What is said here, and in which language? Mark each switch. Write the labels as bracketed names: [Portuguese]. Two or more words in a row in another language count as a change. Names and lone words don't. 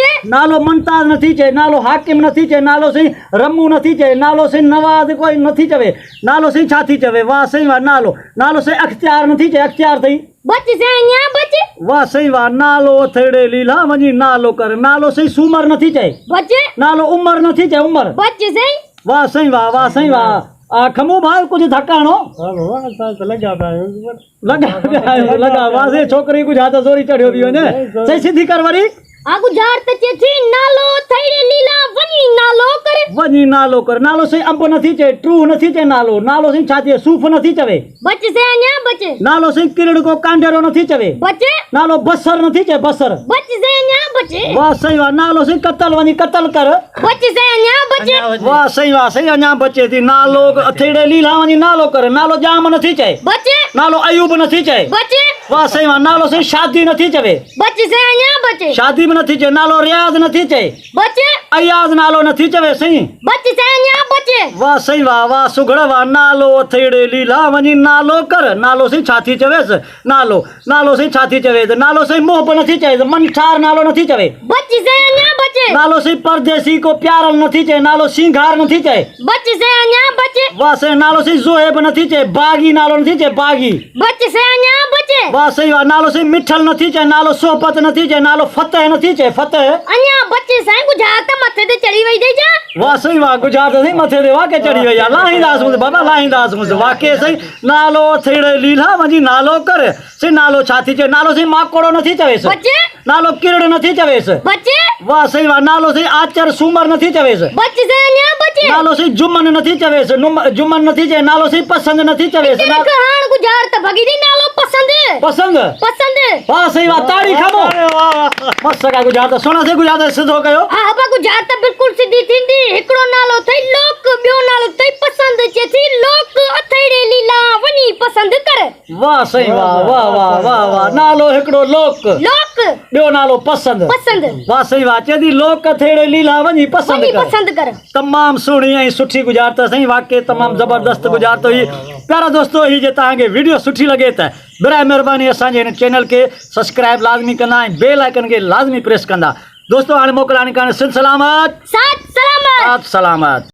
[Sindhi] नालो मुमताज नथी चे नालो हाकिम नथी चे नालो सही रमू नथी चे नालो सही नवाज कोई नथी चवे नालो सही छा थी चवे वाह सही वाह नालो नालो सही अख्तियार नथी चे अख्तियार थई बचे से अन्या बचे वाह सही वाह नालो थेड़े लीला वनी नालो कर नालो सही सूमर नथी चे बचे नालो उमर नथी चे उमर बचे से वाह सही वाह खमू भाई कुछ धक्काणो लगा वाह से छोकरी कुछ हाथ जोरी चढ़ियो बियो ने सही सीधी कर वरी आगु जार तचे थी नालो थईड़े लीला वनी नालो कर नालो सही अंब नथी चे ट्रू नथी चे नालो नालो सही छा चे सूफ नथी चवे बचे से अन्या बचे नालो सही किरड़ को कांडेरो नथी चवे बचे नालो बसर नथी चे बसर बचे से अन्या बचे वाह सही वाह नालो सही कतल वनी कतल कर बचे से अन्या बचे वाह सही अन्या बचे थी नालो अथेड़े लीला वनी नालो कर नालो जाम नथी चे बचे नालो अयूब नथी चे बचे वाह सही वाह नालो सही शादी नथी चवे बचे से अन्या बचे शादी में नथी चे नालो रियाज नथी चे बचे अयाज नालो नथी चवे सही बचे से अन्या बचे वाह सही वाह सुगड़ वाह नालो अथेड़े लीला वनी नालो कर नालो सही छाती चवेस नालो सही छाती चवेस नालो सही मोह नथी चवेस मन ठार नालो नथी चवे बचे से अन्या बचे नालो सही परदेसी को प्यारल नथी चे नालो सिंगार नथी चे बचे से अन्या बचे वाह सही नालो सही जोहेब नथी चे बागी नालो नथी चे बागी बचे से अन्या बचे वाह सही वाह नालो सही मिठल नथी चे नालो सोहबत नथी चे नालो फतेह नथी चे फतेह अन्या बचे से गुजारत मथे ते चढ़ी वई दे जा वाह सही वाह गुजारत सही मथे दे वाके चढ़ी वई लाहीदास मुझ बाबा लाहीदास मुझ वाके सही नालो थेड़े लीला वनी नालो कर से नालो छाती चे नालो सही माकोड़ो नथी चवेस बचे नालो किरड़ नथी चवेस बचे वाह सही वाह नालो सही आचर सूमर नथी चवेस बचे से अन्या बचे नालो सही जुमन नथी चवेस जुमन नथी चे नालो सही पसंद नथी चवेस कहाण गुजारत भगी दी नालो पसंद वाह सही वाह ताड़ी खमो मस्त का गुजारत सोना से गुजारत सिद्धो कयो हां बा गुजारत बिल्कुल सीधी थींदी हिकड़ो नालो थई लोक बियो नालो थई पसंद चे थी लोक अथईड़े लीला वनी पसंद कर वाह सही वाह नालो हिकड़ो लोक बियो नालो पसंद वाह सही वाह चेदी लोक अथेड़े लीला वनी पसंद कर तमाम सुणी ऐं सुठी गुजारत सही वाकई तमाम जबरदस्त गुजारत हुई प्यारा दोस्तों ही जे तव्हांखे वीडियो सुठी लगे त बिराए महिरबानी असांजे हिन चैनल के सब्सक्राइब लाज़मी कंदा ऐं बेल आइकन के लाज़मी प्रेस कंदा दोस्तों हाणे मोकिलाणी करण सिंध सलामत साथ सलामत सलामत।